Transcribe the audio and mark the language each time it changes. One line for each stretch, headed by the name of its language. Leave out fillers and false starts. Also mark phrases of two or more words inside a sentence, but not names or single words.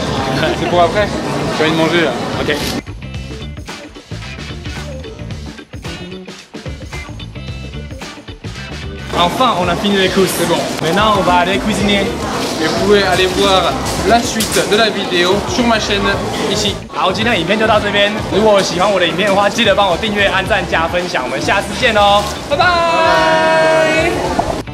French: C'est pour après? J'ai envie de manger là. Ok. Enfin, on a fini les courses. C'est bon. Maintenant, on va aller cuisiner. Et vous pouvez aller voir la suite de la vidéo sur ma chaîne ici.
Chinese: 好，今天的影片就到这边。如果喜欢我的影片的话，记得帮我订阅、按赞、加分享。我们下次见喽，拜拜。